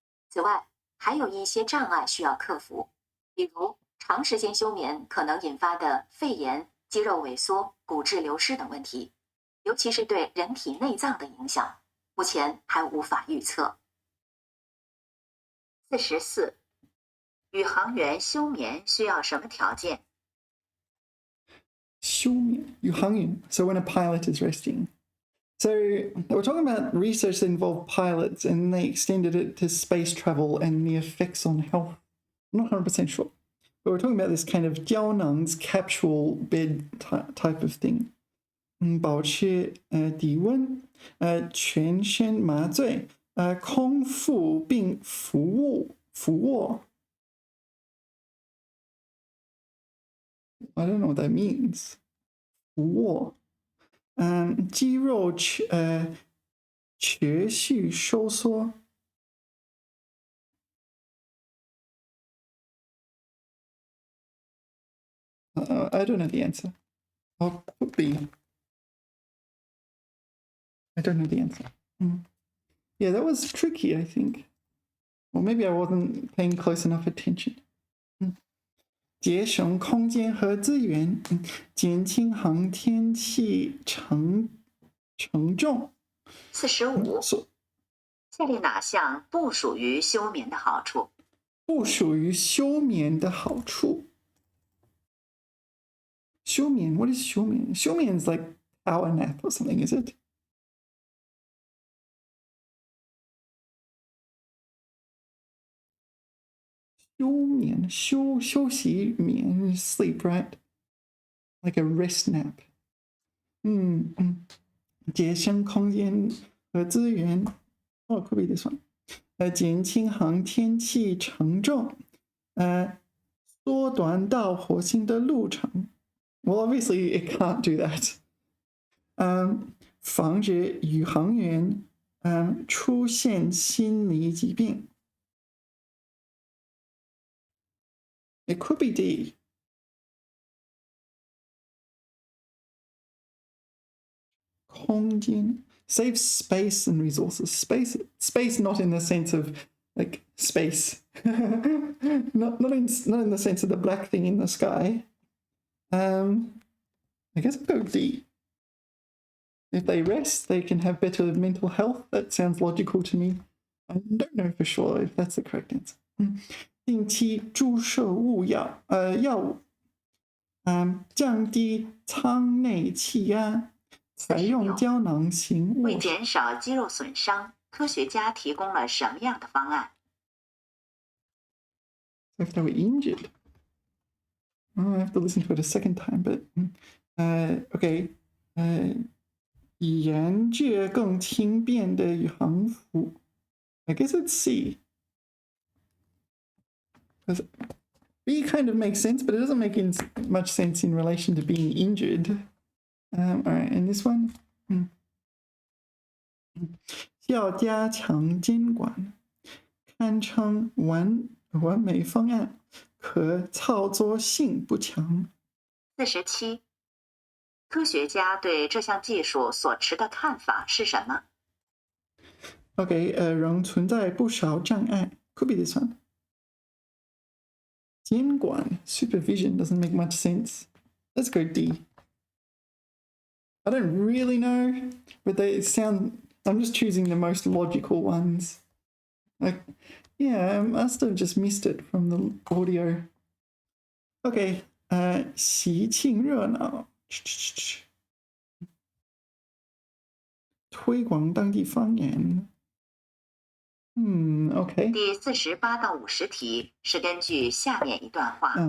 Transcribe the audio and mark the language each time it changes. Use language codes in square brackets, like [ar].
[zh] 此外，还有一些障碍需要克服，比如长时间休眠可能引发的肺炎、肌肉萎缩、骨质流失等问题，尤其是对人体内脏的影响，目前还无法预测。 44. 宇航员休眠需要什么条件？休眠，宇航员. [en] So when a pilot is resting. So we're talking about research that involved pilots, and they extended it to space travel and the effects on health. I'm not 100% sure, but we're talking about this kind of [zh] 胶囊 [en] capsule bed type of thing. [zh] 保持体温，全身麻醉，空腹并俯卧。 [en] I don't know what that means. [zh] 俯卧，肌肉持续收缩。 [en] I don't know the answer. Or could be. I don't know the answer. Yeah, that was tricky, I think. Or maybe I wasn't paying close enough attention. [zh] 节省空间和资源，减轻航天器承重。 45. 下列哪项不属于休眠的好处？不属于休眠的好处。 [en] 休眠 What is 休眠 休眠 is like power nap or something, is it? [zh] 休眠休息眠 [en] sleep, right? Like a rest nap. [zh] 节省空间和资源。 [en] Oh, could be this one. [zh] 减轻航天器承重，缩短到火星的路程。 [en] Well, obviously it can't do that. [zh] 防止宇航员出现心理疾病。 [en] It could be D. 空间 save space and resources. Space not in the sense of like space. not in the sense of the black thing in the sky. I guess I'll go D. If they rest, they can have better mental health. That sounds logical to me. I don't know for sure if that's the correct answer. [zh] 定期注射药物，降低舱内气压，采用胶囊型卧室。为减少肌肉损伤，科学家提供了什么样的方案？ [en] If they were injured, I have to listen to it a second time. But okay, [zh] 研制更轻便的宇航服。 [en] I guess it's C. B kind of makes sense, but it doesn't make much sense in relation to being injured. All right, and this one. [zh] 要加强监管，堪称完美方案，可操作性不强。 47，科学家对这项技术所持的看法是什么？ [en] OK， [zh] 仍存在不少障碍。 [en] Could be this one. 监管 supervision doesn't make much sense. Let's go D. I don't really know, but they sound. I'm just choosing the most logical ones. Like, yeah, I must have just missed it from the audio. [zh] Okay, 喜庆热闹，推广当地方言。 OK。第48到50题是根据下面一段话。